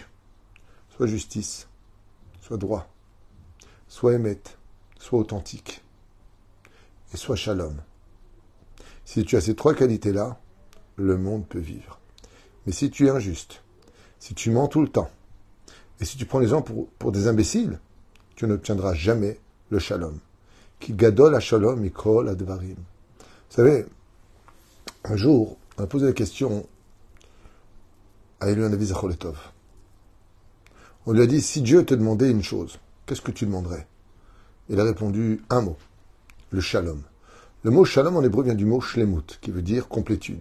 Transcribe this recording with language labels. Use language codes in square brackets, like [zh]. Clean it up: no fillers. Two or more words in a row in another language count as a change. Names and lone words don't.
[fr] Sois justice, sois droit, sois émette, sois authentique et sois shalom. Si tu as ces trois qualités-là, le monde peut vivre. Mais si tu es injuste, si tu mens tout le temps, et si tu prends les gens pour des imbéciles, tu n'obtiendras jamais le shalom. [he] כי גדול השלום מכל הדברים. [fr] Vous savez, un jour, on a posé la question à Eliyahu Hanavi [he] זכור לטוב. [fr] On lui a dit, si Dieu te demandait une chose, qu'est-ce que tu demanderais? Il a répondu un mot, le shalom. Le mot shalom en hébreu vient du mot shlemut, qui veut dire complétude.